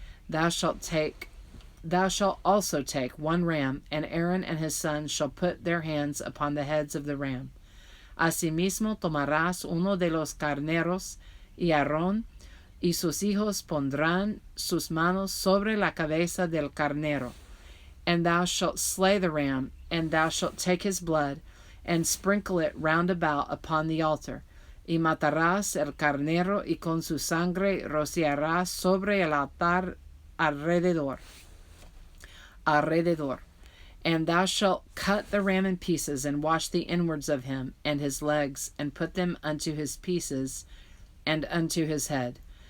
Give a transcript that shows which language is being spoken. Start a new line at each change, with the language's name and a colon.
English: Thou shalt also take 1 ram, and Aaron and his sons shall put their hands upon the heads of the ram.
Spanish: Asimismo tomarás uno de los carneros, y Aarón y sus hijos pondrán sus manos sobre la cabeza del carnero.
English: And thou shalt slay the ram, and thou shalt take his blood, and sprinkle it round about upon the altar.
Spanish: Y matarás el carnero, y con su sangre rociarás sobre el altar alrededor.
English: And thou shalt cut the ram in pieces, and wash the inwards of him, and his legs, and put them unto his pieces, and unto his head.